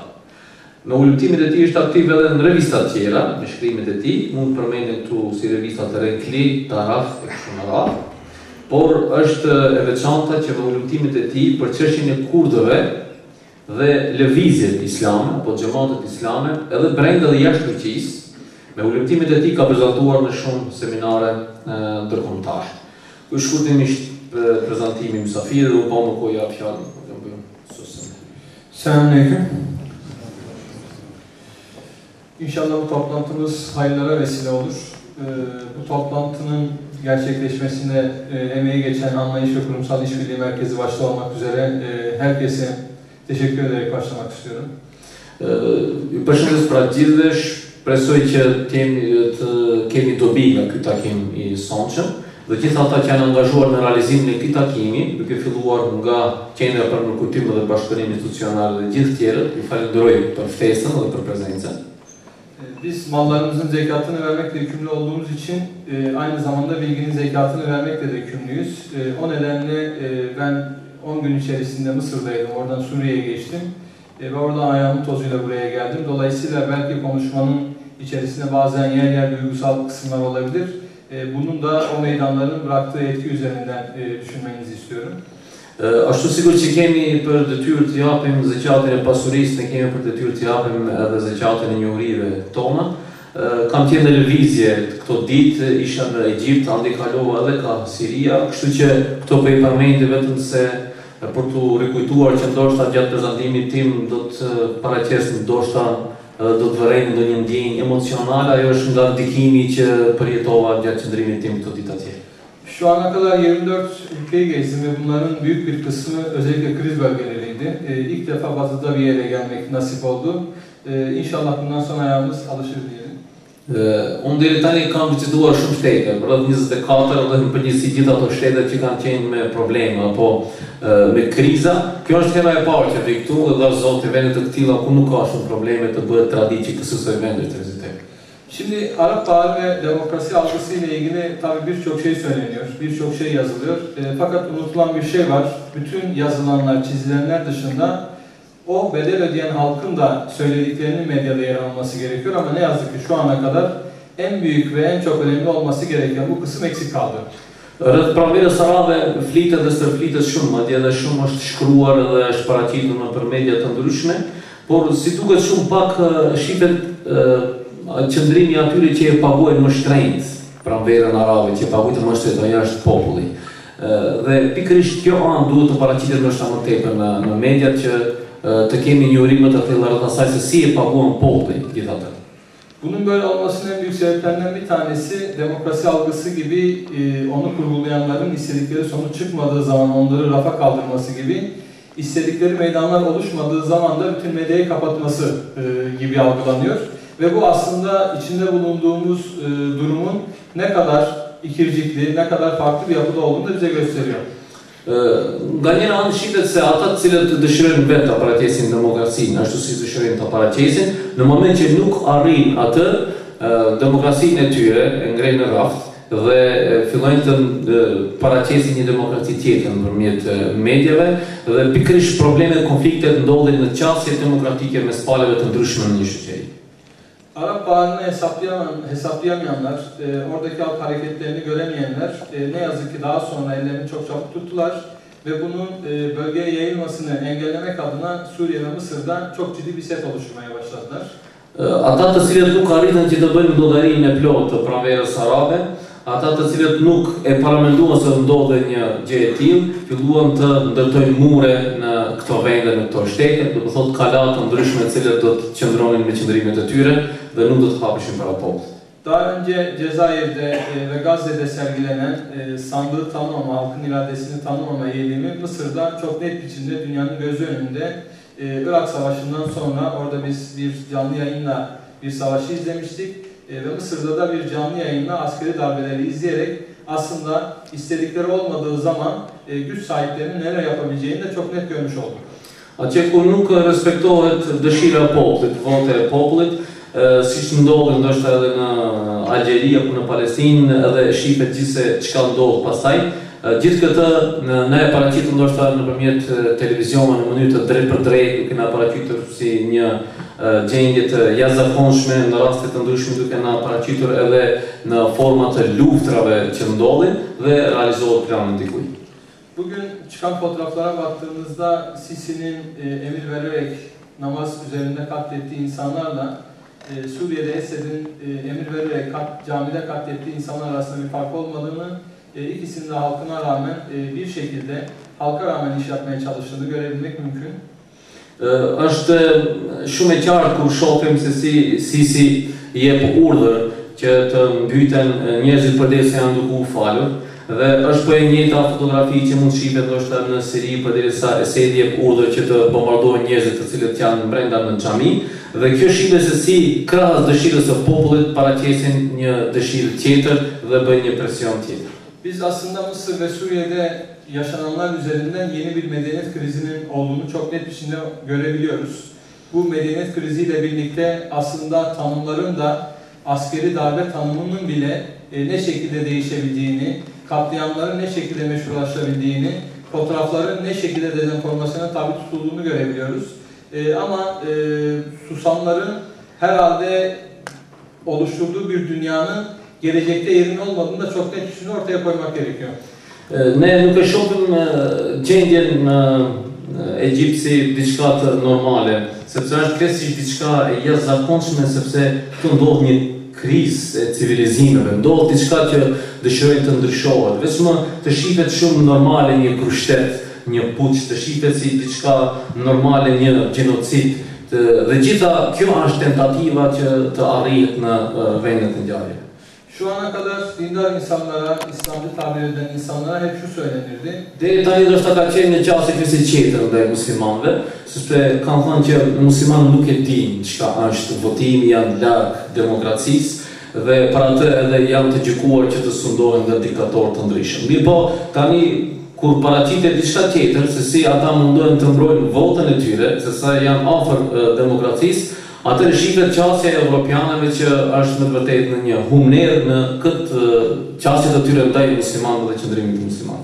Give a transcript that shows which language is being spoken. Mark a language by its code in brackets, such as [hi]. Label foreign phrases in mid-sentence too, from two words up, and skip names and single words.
[sq] Me hulumtimet e tij është aktiv edhe në revista të tjera, me shkrimet e tij, mund të përmendim këtu si revista të Renkli, Taraf e kështu me radhë, por është e veçanta që me hulumtimet e tij për çështjen e kurdëve dhe lëvizjet islame, apo xhamatet islame, edhe brenda dhe jashtë Turqisë, me hulumtimet e tij ka prezantuar në shumë seminare ndërkombëtare. Ky shkurtimisht prezantimi i mysafirëve dhe u pa më kohë jap fjalën. [tr] Selamünaleyküm. İnşallah bu toplantımız hayırlara vesile olur. Bu toplantının gerçekleşmesine emeği geçen Anlayış ve Kurumsal İşbirliği Merkezi başta olmak üzere herkese teşekkür ederek başlamak istiyorum. [sq] Përshëndes pra gjithë, shpresoj që të kemi dobi nga ky takim i sonshëm dhe gjithë ata që janë angazhuar në realizimin e këtij takimi, duke filluar nga Qendra për Nërkujtim dhe Bashkëpunim Institucional dhe gjithë tjerët, ju falenderoj për ftesën dhe për prezencën. [tr] Biz mallarımızın zekatını vermekle yükümlü olduğumuz için aynı zamanda bilginin zekatını vermekle de yükümlüyüz. O nedenle ben 10 gün içerisinde Mısır'daydım, oradan Suriye'ye geçtim ve oradan ayağımın tozuyla buraya geldim. Dolayısıyla belki konuşmanın içerisinde bazen yer yer duygusal kısımlar olabilir. Bunun da o meydanların bıraktığı etki üzerinden düşünmenizi istiyorum. [sq] Ashtu sigur që kemi për detyrë të japim zakatin e pasurisë, ne kemi për detyrë të japim edhe zakatin e njohurive tona. Kam qenë në lëvizje këto ditë, isha në Egjipt, andi kalova edhe ka Siria, kështu që këto po i përmendi vetëm se për t'u rikujtuar që ndoshta gjatë prezantimit tim do të paraqes ndoshta do të vërejnë ndonjë ndjenjë emocionale, ajo është nga ndikimi që përjetova gjatë qëndrimit tim këto ditë atje. [tr] Şu ana kadar 24 ülkeyi gezdim ve bunların büyük bir kısmı özellikle kriz bölgeleriydi. İlk defa batıda bir yere gelmek nasip oldu. İnşallah bundan sonra ayağımız alışır diyelim. [sq] Unë deri tani kam vizituar shumë shtete, rreth 24 dhe në përgjithësi gjithë ato shtetet që kanë qenë me probleme apo me kriza. Kjo është hera e parë që vi këtu dhe dha Zoti vende të tilla ku nuk ka shumë probleme të bëhet traditë që kësaj vende të vizitojmë. [tr] Şimdi Arap Baharı ve demokrasi algısı ile ilgili tabii birçok şey söyleniyor, birçok şey yazılıyor. Fakat unutulan bir şey var. Bütün yazılanlar, çizilenler dışında o bedel ödeyen halkın da söylediklerinin medyada yer alması gerekiyor ama ne yazık ki şu ana kadar en büyük ve en çok önemli olması gereken bu kısım eksik kaldı. [sq] Rreth pranverës arabe flitet dhe stërflitet shumë, madje edhe shumë është shkruar dhe është paraqitur nëpër media të ndryshme, por si duket shumë pak shifet qëndrimi atyre që e paguajnë më shtrenjtë pranverën arabe, që e paguajnë më shtrenjtë, ajo është populli. Dhe pikërisht kjo anë duhet të paraqitet më tepër në mediat që të kemi njohurime të thella rreth asaj se si e paguan populli gjithatë. [tr] Bunun böyle olmasının en büyük sebeplerinden bir tanesi demokrasi algısı gibi onu kurgulayanların istedikleri sonuç çıkmadığı zaman onları rafa kaldırması gibi, istedikleri meydanlar oluşmadığı zaman da bütün medyayı kapatması gibi algılanıyor. Ve bu aslında içinde bulunduğumuz durumun ne kadar ikircikli, ne kadar farklı bir yapıda olduğunu da bize gösteriyor. [sq] Nga njëra anë shitet se ata të cilët dëshirojnë vetë të paraqesin demokracinë, ashtu si dëshirojnë të paraqesin, në moment që nuk arrin atë, demokracinë e tyre e ngrejnë në raft dhe fillojnë të paraqesin një demokraci tjetër nëpërmjet medjave dhe pikërisht problemet, konfliktet ndodhin në qasje demokratike mes palëve të ndryshme në një shoqëri. [tr] Arap Baharı'nı hesaplayamayanlar, oradaki halk hareketlerini göremeyenler ne yazık ki daha sonra ellerini çok çabuk tuttular ve bunun bölgeye yayılmasını engellemek adına Suriye ve Mısır'da çok ciddi bir set oluşturmaya başladılar. [sq] Ata të cilët nuk arritën që të bëjnë llogarinë e plotë të pranverës arabe, ata të cilët nuk e paramenduan se ndodhe një gjë e tillë, filluan të ndërtojnë mure në këto vende, në këto shtete, do të thotë kala të ndryshme të cilët do të qëndronin me qëndrimet e tyre dhe nuk do të hapishin para popullit. [tr] Daha önce Cezayir'de ve Gazze'de sergilenen sandığı tanımama, halkın iradesini tanımama eğilimi Mısır'da çok net biçimde dünyanın gözü önünde Irak Savaşı'ndan sonra orada biz bir canlı yayınla bir savaşı izlemiştik ve Mısır'da da bir canlı yayınla askeri darbeleri izleyerek aslında istedikleri olmadığı zaman güç sahiplerinin neler yapabileceğini de çok net görmüş olduk. [sq] Atje ku nuk respektohet dëshira e popullit, vota e popullit, siç ndodhi ndoshta edhe në Algjeri apo në Palestinë, edhe shifet gjithse çka ndodh pastaj. Gjithë këtë ne e paraqitur ndoshta nëpërmjet televizionit në mënyrë të drejtë për drejtë, duke na paraqitur si një gjendje të jashtëzakonshme në raste të ndryshme, duke na paraqitur edhe në forma të luftrave që ndodhin dhe realizohet plani dikuj. [tr] Bugün çıkan fotoğraflara baktığımızda Sisi'nin emir vererek namaz üzerinde katlettiği insanlarla Suriye'de Esed'in emir vererek camide katlettiği insanlar arasında bir fark olmadığını, ikisinin de halkına rağmen bir şekilde halka rağmen iş yapmaya çalıştığını görebilmek mümkün. [sq] Është shumë e qartë kur shohim se si Sisi jep urdhër që të mbyten njerëzit përderisa janë duke u falur. Dhe është po e njëjta fotografi që mund shifet ndoshta në Siri përderisa Esedi jep urdhër që të bombardohen njerëzit të cilët janë brenda në xhami, dhe kjo shifet se si krahas dëshirës së popullit paraqesin një dëshirë tjetër dhe bëjnë një presion tjetër. [tr] Biz aslında Mısır ve Suriye'de yaşananlar üzerinden yeni bir medeniyet krizinin olduğunu çok net biçimde görebiliyoruz. Bu medeniyet kriziyle birlikte aslında tanımların da askeri darbe tanımının bile ne şekilde değişebildiğini, katliamların ne şekilde meşrulaşabildiğini, fotoğrafların ne şekilde dezenformasyona tabi tutulduğunu görebiliyoruz. Ama susanların herhalde oluşturduğu bir dünyanın gelecekte yerinin olmadığını da çok net biçimde ortaya koymak gerekiyor. [sq] Ne nuk e shohim gjendjen në Egjipt si diçka të normale, sepse është krejtësisht diçka e jashtëzakonshme, sepse këtu ndodh një krizë e civilizimeve, ndodh diçka që dëshirojnë të ndryshohet, vetëm të shifet shumë normale një krushtet, një puç, të shifet si diçka normale një gjenocid, dhe gjitha kjo është tentativa që të arrihet në vendet e ngjarjeve. [tr] Şu ana kadar dindar insanlara, İslamcı tabir eden insanlara hep şu söylenirdi. [sq] Deri tani ndoshta ka qenë një qasje kësaj qeter ndaj muslimanëve, sepse kanë thënë që muslimanët nuk e dinë çka është votimi, janë larg demokracisë dhe për atë edhe janë të gjykuar që të sundohen nga diktatorë të ndryshëm. Mirë po, tani kur paraqitet diçka tjetër, se si ata mundohen të mbrojnë votën e tyre, se sa janë afër demokracisë, atëherë shifet qasja e evropianëve që është në të vërtetë në një humner në këtë qasje të tyre ndaj muslimanëve dhe qëndrimit të muslimanëve.